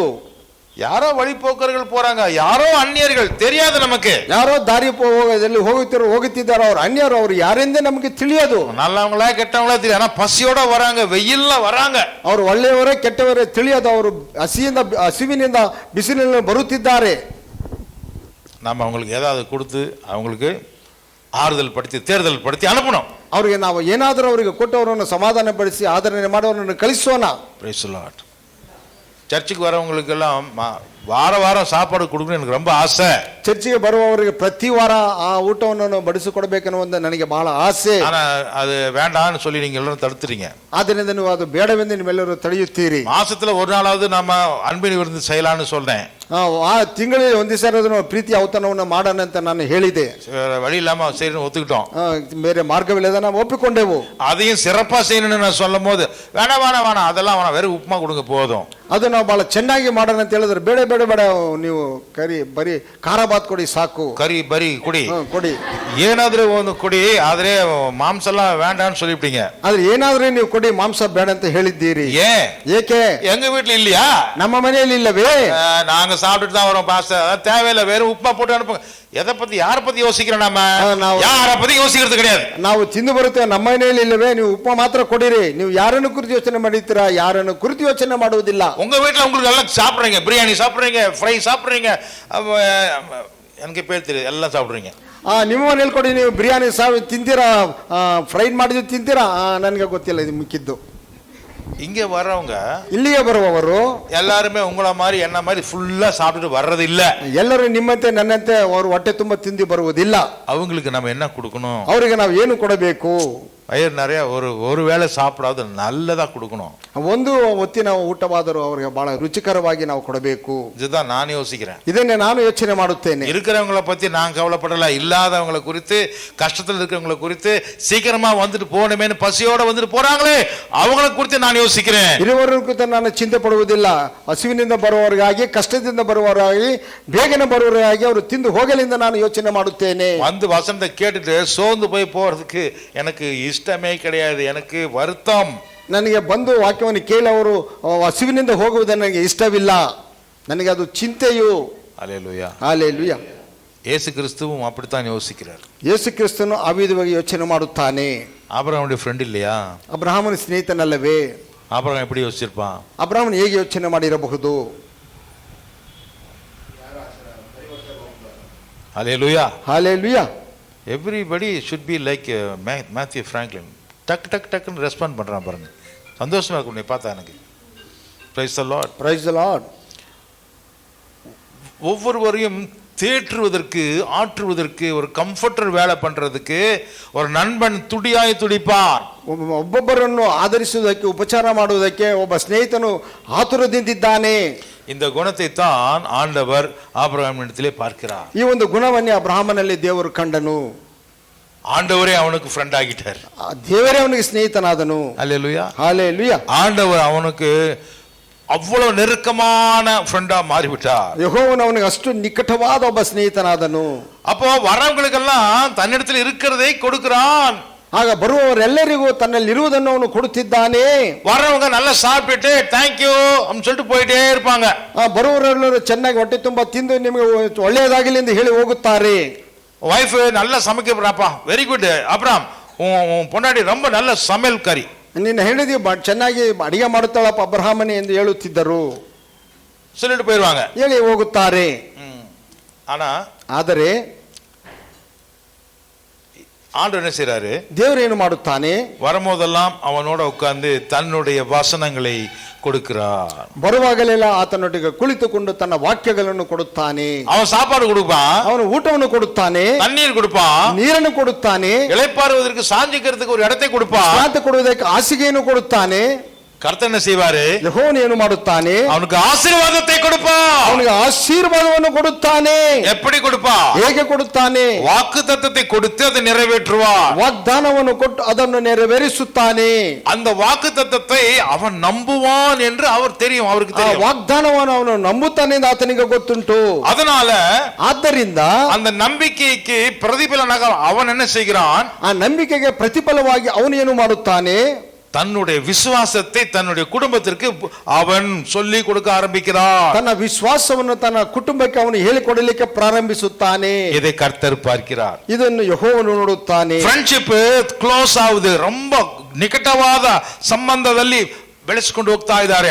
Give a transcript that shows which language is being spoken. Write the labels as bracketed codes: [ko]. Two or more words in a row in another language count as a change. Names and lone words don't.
[ta] யாரோ வழிபோக்கர்கள் போறாங்க, யாரோ அந்நியர்கள், தெரியாது நமக்கு. [kn] ಯಾರೋ ದಾರಿ ಹೋಗುತ್ತಿದ್ದಾರೆ, ಅವ್ರು ಅನ್ಯರು, ಅವ್ರು ಯಾರೆಂದೇ ನಮಗೆ ತಿಳಿಯದು. [ta] நல்லவங்களா கெட்டவங்களா தெரியும், ஆனா பசியோட வராங்க, வெயில்ல வராங்க. [kn] ಅವರು ಒಳ್ಳೆಯವರೇ ಕೆಟ್ಟವರೇ ತಿಳಿಯದು. ಅವರು ಹಸಿವಿನಿಂದ ಬಿಸಿಲಿನಲ್ಲಿ ಬರುತ್ತಿದ್ದಾರೆ. [ta] நம்ம அவங்களுக்கு ஏதாவது கொடுத்து அவங்களுக்கு ஆறுதல் படுத்தி தேர்தல் படுத்தி அனுப்பணும். [kn] ಅವರಿಗೆ ನಾವು ಏನಾದರೂ ಅವರಿಗೆ ಕೊಟ್ಟವರನ್ನು ಸಮಾಧಾನ ಪಡಿಸಿ ಆದರಣೆ ಮಾಡುವವರನ್ನು ಕಳಿಸೋಣ. [en] Praise the Lord. [ta] சர்ச்சுக்கு வரவங்களுக்கு எல்லாம் வார வாரம் சாப்பாடு கொடுக்கணும் எனக்கு ரொம்ப ಆಸೆ. [kn] ಚರ್ಚಿಗೆ ಬರುವವರಿಗೆ ಪ್ರತಿ ವಾರ ಆ ಊಟವನ್ನು ಬಡಿಸಿಕೊಡಬೇಕನ್ನುವ ನನಗೆ ಬಹಳ ಆಸೆ. [ta] ஆனா அது வேண்டாம்னு சொல்லி நீங்க எல்லாரும் தடுத்துறீங்க. [kn] ಆದ್ದರಿಂದ ನೀವು ಅದು ಬೇಡವೆಂದು ನೀವೆಲ್ಲರೂ ತಡೆಯುತ್ತೀರಿ. [ta] மாசத்துல ஒரு நாளாவது நம்ம அன்பின் விருந்து செய்யலாம்னு சொல்றேன். [kn] ಆ ತಿಂಗಳಿಗೆ ಒಂದು ದಿವಸ ಪ್ರೀತಿ ಔತಣವನ್ನು ಮಾಡೋಣ ಅಂತ ನಾನು ಹೇಳಿದೆ. [ta] வழி இல்லாம செய்யணும் ஒத்துக்கிட்டோம். [kn] ಬೇರೆ ಮಾರ್ಗವಿಲ್ಲದ ನಾವು ಒಪ್ಪಿಕೊಂಡೆವು. [ta] அதையும் சிறப்பா செய்யணும்னு நான் சொல்லும் போது வேணாம் அதெல்லாம் வேணாம், வெறும் உப்புமா கொடுங்க போதும். [kn] ಅದು ನಾವು ಬಹಳ ಚೆನ್ನಾಗಿ ಮಾಡೋಣ ಅಂತ ಹೇಳಿದ್ರೆ ಬೇಡ ಬೇಡ ಬೇಡ, ನೀವು ಬರೀ ಖಾರ ಬಾತ್ ಕೊಡಿ ಸಾಕು. ಕರಿ ಬರಿ ಕುಡಿ ಕೊಡಿ, ಏನಾದ್ರೂ ಒಂದು ಕುಡಿ, ಆದ್ರೆ ಮಾಂಸ ಎಲ್ಲ [ta] வேண்டாம்னு சொல்லிட்டீங்க. [kn] ಆದ್ರೆ ಏನಾದ್ರೂ ನೀವು ಕೊಡಿ, ಮಾಂಸ ಬೇಡ ಅಂತ ಹೇಳಿದ್ದೀರಿ. ಏಕೆ? [ta] எங்க வீட்டுல இல்லையா? [kn] ನಮ್ಮ ಮನೆಯಲ್ಲಿ ಇಲ್ಲವೇ? [ta] நாங்க சாப்பிட்டுட்டு தான் வரோம் பாஸ்டர், தேவையில்லை, வெறும் உப்பா போட்டு அனுப்புங்க. எதை பத்தி யார பத்தி யோசிக்கிறோம்? நாம யார பத்தி யோசிக்கிறது கிடையாது. [kn] ನಾವು ತಿಂದು ಬರುತ್ತೇವೆ, ನಮ್ಮ ಮನೆಯಲ್ಲಿ ಇಲ್ಲವೇ? ನೀವು ಉಪ್ಪ ಮಾತ್ರ ಕೊಡಿರಿ. ನೀವು ಯಾರನ್ನು ಕುರಿತು ಯೋಚನೆ ಮಾಡಿದ್ದೀರಾ? ಯಾರನ್ನು ಕುರಿತು ಯೋಚನೆ ಮಾಡುವುದಿಲ್ಲ. [ta] உங்க வீட்டுல உங்களுக்கு எல்லாம் சாப்பிடுறீங்க, பிரியாணி சாப்பிடுறீங்க, ஃப்ரை சாப்பிடுறீங்க, எனக்கு பேர் தெரியாது, எல்லாம் சாப்பிடுறீங்க. [kn] ನಿಮ್ಮ ಮನೇಲಿ ಕೊಡಿ, ನೀವು ಬಿರಿಯಾನಿ ತಿಂತೀರಾ, ಫ್ರೈಡ್ ಮಾಡಿದ್ದು ತಿಂತೀರಾ? ನನಗೆ ಗೊತ್ತಿಲ್ಲ ಇದು ಮಿಕ್ಕಿದ್ದು. [ta] இங்க வர்றவங்க, [kn] ಇಲ್ಲಿಗೆ ಬರುವವರು [ta] எல்லாருமே உங்கள மாதிரி என்ன மாதிரி ஃபுல்லா சாப்பிட்டுட்டு வர்றது இல்ல. [kn] ಎಲ್ಲರೂ ನಿಮ್ಮಂತೆ ನನ್ನಂತೆ ಅವರು ಹೊಟ್ಟೆ ತುಂಬ ತಿಂದು ಬರುವುದಿಲ್ಲ. [ta] அவங்களுக்கு நம்ம என்ன கொடுக்கணும்? [kn] ಅವರಿಗೆ ನಾವು ಏನು ಕೊಡಬೇಕು? [ta] வயிறு நிறைய ஒரு வேளை சாப்பிடாத நல்லதா கொடுக்கணும். [kn] ಒಂದು ಹೊತ್ತಿನ ಊಟವಾದರೂ ಅವರಿಗೆ ಬಹಳ ರುಚಿಕರವಾಗಿ ನಾವು ಕೊಡಬೇಕು. [ta] இதுதான் நான் யோசிக்கிறேன். [kn] ಇದನ್ನೇ ನಾನು ಯೋಚನೆ ಮಾಡುತ್ತೇನೆ. [ta] இருக்கிறவங்கள பத்தி நான் கவலைப்படல, இல்லாதவங்களை குறித்து, கஷ்டத்தில் இருக்கிறவங்களை குறித்து, சீக்கிரமா வந்துட்டு போகணுமேனு பசியோட வந்துட்டு போறாங்களே அவங்களை குறித்து நான் யோசிக்கிறேன். [kn] ಇರುವವರ ಕುರಿತು ನಾನು ಚಿಂತೆ ಪಡುವುದಿಲ್ಲ. ಹಸಿವಿನಿಂದ ಬರುವವರಿಗಾಗಿ, ಕಷ್ಟದಿಂದ ಬರುವವರಾಗಿ, ಬೇಗನೆ ಬರುವವರಾಗಿ ಅವರು ತಿಂದು ಹೋಗಲಿಂದ ನಾನು ಯೋಚನೆ ಮಾಡುತ್ತೇನೆ. [ta] வந்து வசனத்தை கேட்டுட்டு சோர்ந்து போய் போறதுக்கு எனக்கு ಇಷ್ಟமே கிடையாது, எனக்கு வருத்தம். [kn] ನನಗೆ ಬಂದು ವಾಕ್ಯವನ್ನು ಕೇಳಿ ಅವರು ಹಸಿವಿನಿಂದ ಹೋಗುವುದು ನನಗೆ ಇಷ್ಟವಿಲ್ಲ, ನನಗೆ ಅದು ಚಿಂತೆಯು. [ta] அல்லேலூயா. [kn] ಹಲ್ಲೆಲೂಯಾ. [ta] இயேசு கிறிஸ்துவும் அப்படித்தான் யோசிக்கிறார். [kn] ಯೇಸು ಕ್ರಿಸ್ತನು ಆ ವಿಧವಾಗಿ ಯೋಚನೆ ಮಾಡುತ್ತಾನೆ. [ta] ஆபிரகாமுடைய ಫ್ರೆಂಡ್ இல்லையா? [kn] ಅಬ್ರಹಾಮನ ಸ್ನೇಹಿತನಲ್ಲವೇ? [ta] ஆபிரகாம் எப்படி யோசிச்சிருப்பான்? [kn] ಅಬ್ರಹಾಮನು ಹೇಗೆ ಯೋಚನೆ ಮಾಡಿರಬಹುದು? [ta] அல்லேலூயா. [kn] ಹಲ್ಲೆಲೂಯಾ. [en] எவ்ரிபடி should be like மேத்யூ ஃப்ராங்க்லின். [ta] டக்குன்னு ரெஸ்பாண்ட் பண்றான் பாருங்க, சந்தோஷமா இருக்கும் நீ பார்த்தா எனக்கு. [en] Praise the Lord. Praise the Lord. [ta] ஒவ்வொருவரையும் தேற்றுவதற்கு, ஆற்றுவதற்கு, ஒரு கம்ஃபர்டர் வேலை பண்றதுக்கு ஒரு நண்பன் துடிப்பான். [kn] ಒಬ್ಬೊಬ್ಬರನ್ನು ಆಧರಿಸುವುದಕ್ಕೆ, ಉಪಚಾರ ಮಾಡುವುದಕ್ಕೆ ಒಬ್ಬ ಸ್ನೇಹಿತನು ಆತುರದಿಂದಿದ್ದಾನೆ. [ta] இந்த குணத்தை தான் ஆண்டவர் ஆபிரகாமிடத்திலே பார்க்கிறார். [kn] ಈ ಒಂದು ಗುಣವನ್ನೇ ಅಬ್ರಹಾಮನಲ್ಲಿ ದೇವರು ಕಂಡನು. [ta] ஆண்டவரே அவனுக்கு ஃப்ரெண்ட் ஆகிட்டார். [kn] ದೇವರೇ ಅವನಿಗೆ ಸ್ನೇಹಿತನಾದನು. [ta] அல்லேலூயா. ஹல்லேலூயா. ஆண்டவர் அவனுக்கு அவ்வளவு நெருக்கமான ஃப்ரெண்டா மாறிவிட்டார். [kn] ಯೆಹೋವನು ಅವನಿಗೆ ಅಷ್ಟು ನಿಕಟವಾದ ಒಬ್ಬ ಸ್ನೇಹಿತನಾದನು. [ta] அப்போ வரவங்களுக்கெல்லாம் தன்னிடத்தில் இருக்கிறதை கொடுக்கிறான். [kn] ಆಗ ಬರುವವರೆಲ್ಲರಿಗೂ ತನ್ನಲ್ಲಿ ಇರುವುದನ್ನು ಅವನು ಕೊಡುತ್ತಿದ್ದಾನೆ. [ta] வரவங்க நல்லா சாப்பிட்டு தேங்க்யூ அப்படின்னு சொல்லிட்டு போயிட்டே இருப்பாங்க. [kn] ಬರುವವರೆಲ್ಲರೂ ಚೆನ್ನಾಗಿ ಹೊಟ್ಟೆ ತುಂಬ ತಿಂದು ನಿಮಗೆ ಒಳ್ಳೆಯದಾಗಲಿ ಎಂದು ಹೇಳಿ ಹೋಗುತ್ತಾರೆ. [ta] வைஃப் நல்லா சமைக்கிறாப்பா, [en] very good [ta] அப்புறம் உன் பொண்டாட்டி ரொம்ப நல்ல சமையல்காரி, [kn] ನಿನ್ನ ಹೆಂಡತಿ ಚೆನ್ನಾಗಿ ಅಡಿಗೆ ಮಾಡುತ್ತಾಳಪ್ಪ ಅಬ್ರಹಾಮನೇ ಎಂದು ಹೇಳುತ್ತಿದ್ದರು, [ta] சொல்லிட்டு போயிடுவாங்க, [kn] ಹೇಳಿ ಹೋಗುತ್ತಾರೆ. [ta] ஆனா [kn] ಆದರೆ [ta] ஆண்டவர் என்ன செய்றாரு, [kn] ದೇವರು ಏನು ಮಾಡುತ್ತಾನೆ, [ta] வரும்போதெல்லாம் அவனோட உட்கார்ந்து தன்னுடைய வசனங்களை கொடுக்கிறார். [kn] ಬರುವಾಗಲೆಲ್ಲ ಆತನೊಟ್ಟಿಗೆ ಕುಳಿತುಕೊಂಡು ತನ್ನ ವಾಕ್ಯಗಳನ್ನು ಕೊಡುತ್ತಾನೆ. [ta] அவன் சாப்பாடு கொடுப்பான், [kn] ಅವನು ಊಟವನ್ನು ಕೊಡುತ್ತಾನೆ, [ta] தண்ணீர் கொடுப்பான், [kn] ನೀರನ್ನು ಕೊಡುತ್ತಾನೆ, [ta] இளைப்பாறுவதற்கு சாஞ்சிக்கிறதுக்கு ஒரு இடத்தை கொடுப்பான். [kn] ವಿಶ್ರಾಂತಿ ಕೊಡುವುದಕ್ಕೆ ಹಾಸಿಗೆಯನ್ನು ಕೊಡುತ್ತಾನೆ. [ta] கர்த்தர் என்ன செய்வாரு, [kn] ಯೆಹೋವನು ಏನು ಮಾಡುತ್ತಾನೆ, [ta] அவனுக்கு ஆசீர்வாதத்தை கொடுப்பான். [kn] ಅವನಿಗೆ ಆಶೀರ್ವಾದವನ್ನು ಕೊಡುತ್ತಾನೆ. [ta] எப்படி கொடுப்பான், [kn] ಹೇಗೆ ಕೊಡುತ್ತಾನೆ, [ta] வாக்குத்தத்தத்தை கொடுத்து அதை நிறைவேற்றுவான். [kn] ವಾಗ್ದಾನವನ್ನು ಕೊಟ್ಟು ಅದನ್ನು ನೆರವೇರಿಸುತ್ತಾನೆ. [ta] அந்த வாக்குத்தத்தத்தை அவன் நம்புவான் என்று அவர் தெரியும், அவருக்கு [kn] ಆ [ta] தெரியும். [kn] ವಾಗ್ದಾನವನ್ನು ಅವನು ನಂಬುತ್ತಾನೆ ಎಂದು ಆತನಿಗೆ ಗೊತ್ತುಂಟು. [ta] அதனால [kn] ಆದ್ದರಿಂದ [ta] அந்த நம்பிக்கைக்கு பிரதிபலனாக அவன் என்ன செய்கிறான், [kn] ಆ ನಂಬಿಕೆಗೆ ಪ್ರತಿಫಲವಾಗಿ ಅವನು ಏನು ಮಾಡುತ್ತಾನೆ, [ta] தன்னுடைய விசுவாசத்தை தன்னுடைய குடும்பத்திற்கு அவன் சொல்லி கொடுக்க ஆரம்பிக்கிறான். [kn] ತನ್ನ ವಿಶ್ವಾಸವನ್ನು ತನ್ನ ಕುಟುಂಬಕ್ಕೆ ಅವನು ಹೇಳಿಕೊಡಲಿಕ್ಕೆ ಪ್ರಾರಂಭಿಸುತ್ತಾನೆ. [ta] இதை கர்த்தர் பார்க்கிறார். [kn] ಇದನ್ನು ಯೆಹೋವನು ನೋಡುತ್ತಾನೆ. [en] friendship close [kn] ಆಗುದು, ரொம்ப ನಿಕಟವಾದ ಸಂಬಂಧದಲ್ಲಿ ಬೆಳೆಸಿಕೊಂಡು ಹೋಗ್ತಾ ಇದ್ದಾರೆ.